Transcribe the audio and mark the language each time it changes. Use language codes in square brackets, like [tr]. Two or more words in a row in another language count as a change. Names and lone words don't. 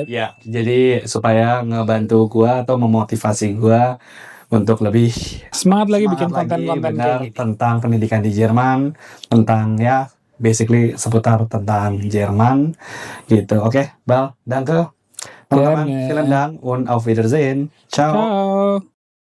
[id] Ya, jadi supaya ngebantu gua atau memotivasi gua untuk lebih Semangat lagi bikin semangat lagi, konten-konten benar, kayak gini. tentang pendidikan di Jerman, tentang ya basically seputar tentang Jerman gitu. Oke, Bal, danke teman-teman. [de] Gerne. Vielen Dank und auf Wiedersehen. Ciao. Ciao.